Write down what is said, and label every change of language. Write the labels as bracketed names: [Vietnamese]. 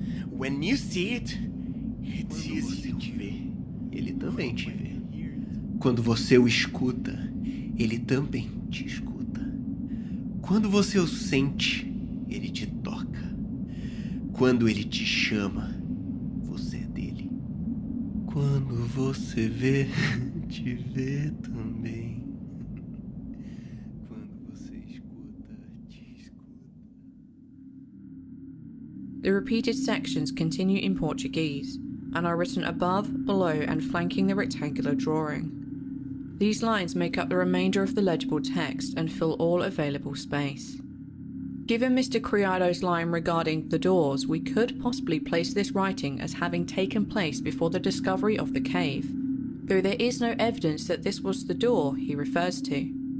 [English] When you see it, it sees you too. [Portuguese] Ele também te vê. Quando você o escuta, ele também te escuta. Quando você o sente, ele te toca. Quando ele te chama, você é dele. Quando você vê, te vê também. Quando você escuta, te escuta. [English] The repeated sections continue in Portuguese and are written above, below, and flanking the rectangular drawing. These lines make up the remainder of the legible text and fill all available space. Given Mr. Criado's line regarding the doors, we could possibly place this writing as having taken place before the discovery of the cave, though there is no evidence that this was the door he refers to.